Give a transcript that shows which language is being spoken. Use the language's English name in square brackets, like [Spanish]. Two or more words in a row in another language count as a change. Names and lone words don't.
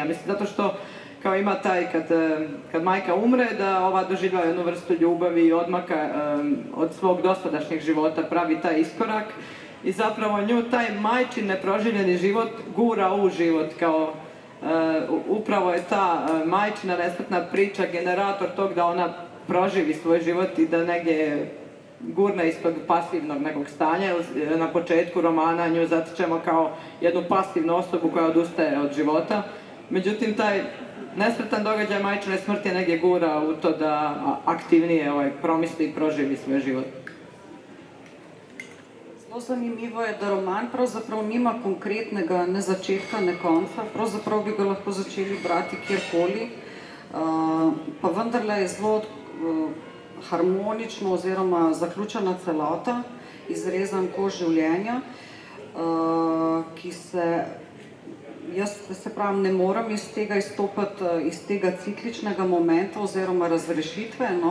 [Bosnian] Mislim, zato što kao ima taj, kad majka umre, da ova doživljava jednu vrstu ljubavi i odmaka od svog dosadašnjeg života, pravi taj iskorak i zapravo nju taj majčin neproživljeni život gura u život, kao upravo je ta majčina nesretna priča generator tog da ona proživi svoj život i da negdje gurne iz tog pasivnog nekog stanja. Na početku romana nju zatičemo kao jednu pasivnu osobu koja odustaje od života. Međutim, taj nesretan događaj majčine smrti negdje gura u to da aktivnije promisli i proživi svoj život. [Slovenian] Zelo zanimivo je, da roman pravzaprav nima konkretnega ne začetka, ne konca. Pravzaprav bi ga lahko začeli brati kjerkoli, pa vendarle je zelo harmonično oziroma zaključena celota, izrezan koš življenja, ki jaz se pravim, ne morem iz tega izstopati, iz tega cikličnega momenta oziroma razrešitve, no.